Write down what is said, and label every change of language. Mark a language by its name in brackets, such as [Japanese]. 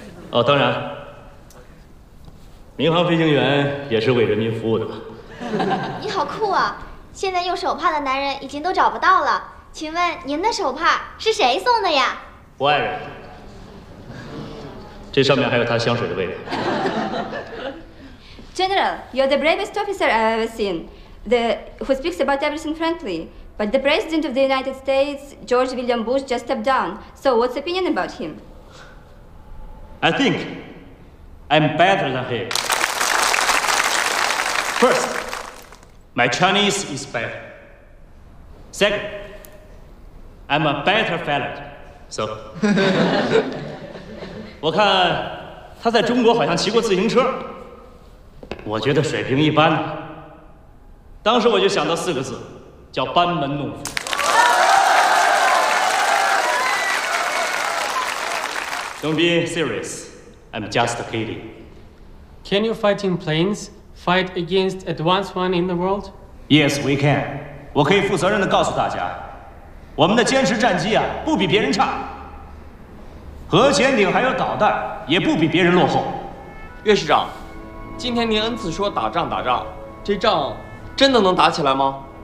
[Chinese] 哦，当然，民航飞行员也是为人民服务的。你好酷啊！现在用手帕的男人已经都找不到了，请问您的手帕是谁送的呀？我爱人。这上面还有他香水的味道。 [English] General, you're the bravest officer I've ever seen, the who speaks about everything frankly. But the President of the United States, George William Bush, just stepped down. So what's your opinion about him? I think I'm better than him. First, my Chinese is better. Second, I'm a better fellow. [Chinese] So, 我看他在中国好像骑过自行车，我觉得水平一般。当时我就想到四个字，叫班门弄斧。 [English] Don't be serious. I'm just kidding. Can you fight in planes? Fight against advanced one in the world? Yes, we can. [Chinese] 我可以负责任地告诉大家，我们的歼十战机啊，不比别人差。核潜艇还有导弹也不比别人落后。岳师长，今天您恩赐说打仗，这仗真的能打起来吗？